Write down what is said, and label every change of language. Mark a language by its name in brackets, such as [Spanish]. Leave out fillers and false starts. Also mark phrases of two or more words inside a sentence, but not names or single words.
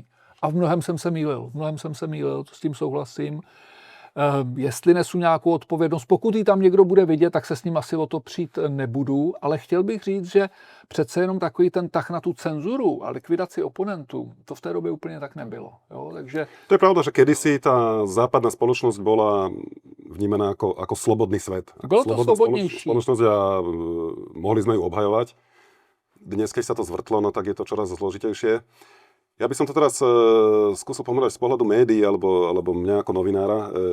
[Czech] A v mnohem jsem se mýlil, to s tím souhlasím. Jestli nesu nějakou odpovědnost, pokud ji tam někdo bude vidět, tak se s ním asi o to přijít nebudu, ale chtěl bych říct, že přece jenom takový ten tah na tu cenzuru a likvidaci oponentů, to v té době úplně tak nebylo. Jo? Takže... [Slovak] To je pravda, že kedysi tá západná spoločnosť bola vnímaná ako slobodný svet. [Czech] Bylo to slobodnější. [Slovak] Spoločnosť a mohli sme ju obhajovať. Dnes, keď sa to zvrtlo, no tak je to čoraz zložitejšie. Ja by som to teraz skúsil pomôcť z pohľadu médií alebo mňa ako novinára.